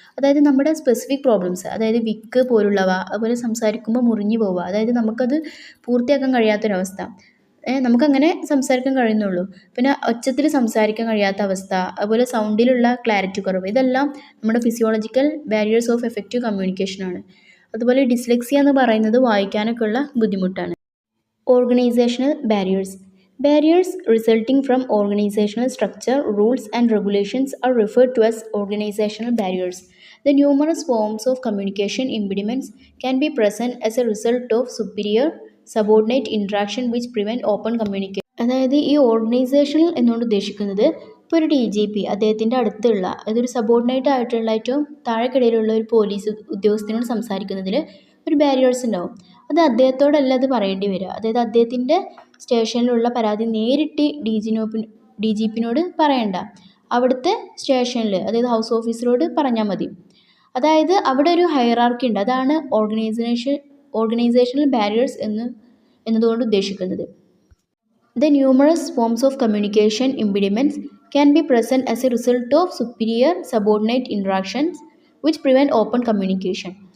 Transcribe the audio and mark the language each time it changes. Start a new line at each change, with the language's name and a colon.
Malayalam: അതായത് നമ്മുടെ specific problems, അതായത് വിക്ക് പോലുള്ളവ, അതുപോലെ സംസാരിക്കുമ്പോൾ മുറിഞ്ഞു പോവുക, അതായത് നമുക്കത് പൂർത്തിയാക്കാൻ കഴിയാത്തൊരവസ്ഥ, നമുക്കങ്ങനെ സംസാരിക്കാൻ കഴിയുന്നുള്ളൂ. പിന്നെ ഒച്ചത്തിൽ സംസാരിക്കാൻ കഴിയാത്ത അവസ്ഥ, അതുപോലെ സൗണ്ടിലുള്ള ക്ലാരിറ്റി കുറവ്, ഇതെല്ലാം നമ്മുടെ ഫിസിയോളജിക്കൽ ബാരിയേഴ്സ് ഓഫ് എഫക്റ്റീവ് കമ്മ്യൂണിക്കേഷനാണ്. അതുപോലെ ഡിസ്ലെക്സിയ എന്ന് പറയുന്നത് വായിക്കാനൊക്കെ ഉള്ള ബുദ്ധിമുട്ടാണ്.
English: Organizational barriers. Barriers resulting from organizational structure, rules and regulations are referred to as organizational barriers. The numerous forms of communication impediments can be present as a result of superior subordinate interaction which prevent open communication.
Malayalam: അതായത് ഈ organisational എന്നുകൊണ്ട് ഉദ്ദേശിക്കുന്നത് ഇപ്പോൾ ഒരു DGP അദ്ദേഹത്തിൻ്റെ അടുത്തുള്ള, അതൊരു subordinate ആയിട്ടുള്ള ഏറ്റവും താഴെക്കിടയിലുള്ള ഒരു പോലീസ് ഉദ്യോഗസ്ഥനോട് സംസാരിക്കുന്നതിൽ ഒരു ബാരിയേഴ്സ് ഉണ്ടാവും. അത് അദ്ദേഹത്തോടല്ല അത് പറയേണ്ടി വരിക. അതായത് അദ്ദേഹത്തിൻ്റെ സ്റ്റേഷനിലുള്ള പരാതി നേരിട്ട് DGPനോട് പറയണ്ട, അവിടുത്തെ സ്റ്റേഷനിൽ, അതായത് ഹൗസ് ഓഫീസറോട് പറഞ്ഞാൽ മതി. അതായത് അവിടെ ഒരു ഹൈറാർക്കി ഉണ്ട്. അതാണ് ഓർഗനൈസേഷണൽ ബാരിയേഴ്സ് എന്നതുകൊണ്ട് ഉദ്ദേശിക്കുന്നത്.
English: The numerous forms of communication impediments can be present as a result of superior subordinate interactions which prevent open communication.